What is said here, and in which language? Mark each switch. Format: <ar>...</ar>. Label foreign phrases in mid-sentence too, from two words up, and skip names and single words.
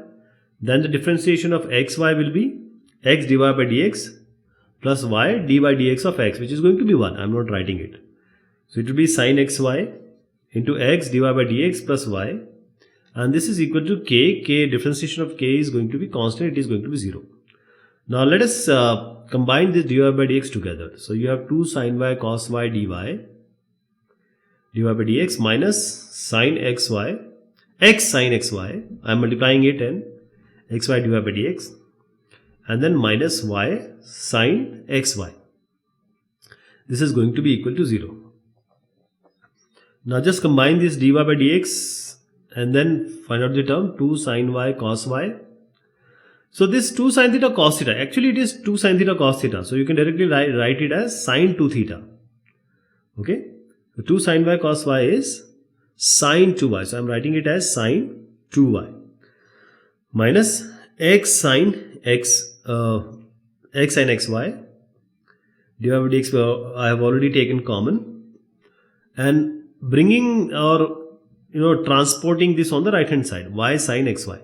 <en>Then the differentiation of xy will be x dy by dx plus y d by dx of x, which is going to be 1. I am not writing it. So it will be sin xy into x dy by dx plus y. And this is equal to k. Differentiation of k is going to be constant. It is going to be 0. Now let us combine this dy by dx together. So you have 2 sin y cos y dy by dx minus sin xy, x sin xy. I am multiplying it and xy dy by dx. And then minus y sin xy. This is going to be equal to 0. Now just combine this dy by dx and then find out the term 2 sin y cos y. So this 2 sin theta cos theta, actually it is 2 sin theta cos theta. So you can directly write it as sin 2 theta. Okay. So 2 sin y cos y is sin 2y. So I am writing it as sin 2y. Minus x sin xy. dy by dx I have already taken common. And bringing or transporting this on the right hand side, y sin xy.</en>